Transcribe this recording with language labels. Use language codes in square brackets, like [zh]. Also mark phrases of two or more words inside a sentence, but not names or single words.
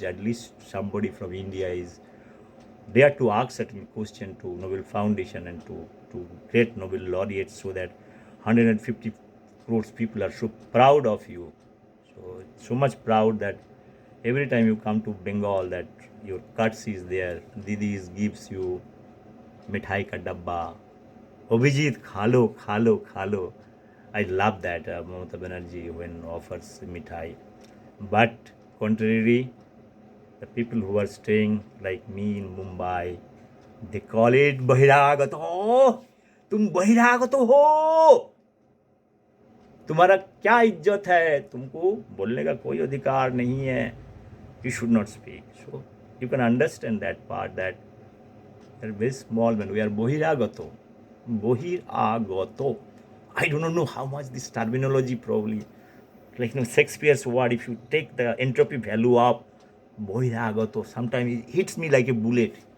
[en] At least somebody from India is dare to ask certain question to Nobel Foundation and to great Nobel laureates, so that 150 crores people are so proud of you. So much proud that every time you come to Bengal, that your cuts is there. Didis gives you [hi] मिठाई का डब्बा. [bn] Abhijit, khalo, khalo, khalo. [en] I love that Mamata Banerji when offers mithai. But contrary, the people who are staying like me in Mumbai, they call it बहिरागतो. [hi] तुम बहिरागतो हो. तुम्हारा क्या इज्जत है? तुमको बोलने का कोई अधिकार नहीं है. [en] You should not speak. So you can understand that part, that they're very small when we are बहिरागतो. बहिरागतो. I do not know how much this terminology probably, like Shakespeare's word, if you take the entropy value up, बहिरागतो, sometimes it hits me like a bullet.